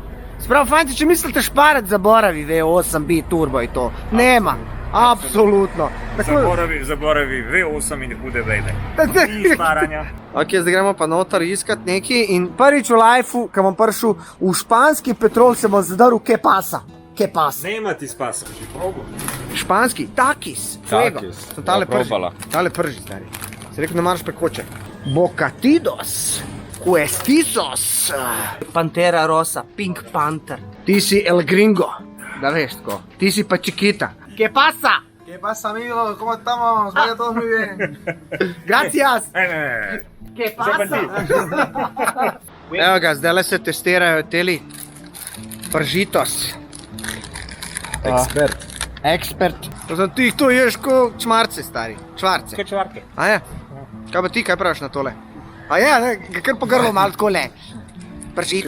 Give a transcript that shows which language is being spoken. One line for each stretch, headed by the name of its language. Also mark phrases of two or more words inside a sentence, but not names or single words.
Slovenian: Sprav, fanti, če mislite šparati, zaboravi V8 bi turbo in to. Nema. Absolutno. Zaboravi V8 in hude vejde. Ni šparanja. Ok, zdaj gremo pa noter iskat neki in prvič v lifeu, ko bom prišel v španski petrol, se bom zadaril
Spanish: Que pasa. Que pasa.
Croatian: Nema ti spasa.
Slovenian: Španski, takis, fuego. Takis, Sem tale ja, prži. probala. Tale prži, stari. Si rekel, ne maraš pekoče. Bocatidos. Cuestizos. Pantera rosa, Pink Panther. Ti si El Gringo. Da veš tako. Ti si pa Chiquita.
Spanish: Que pasa? ¿Qué pasa, amigos? ¿Cómo estamos? Vaya todos muy bien. Gracias.
Slovenian: Ne.
Spanish: Que pasa?
Slovenian: Evo ga, zdaj se testirajo teli pržitos. Ekspert. Ekspert. To sem ti, to ješ ko čmarce, stari. Čvarce. Kaj čvarke? A je? Kaj pa ti, kaj praviš na tole? A je, ne? Kar po grlu malo tako le. Pržitos.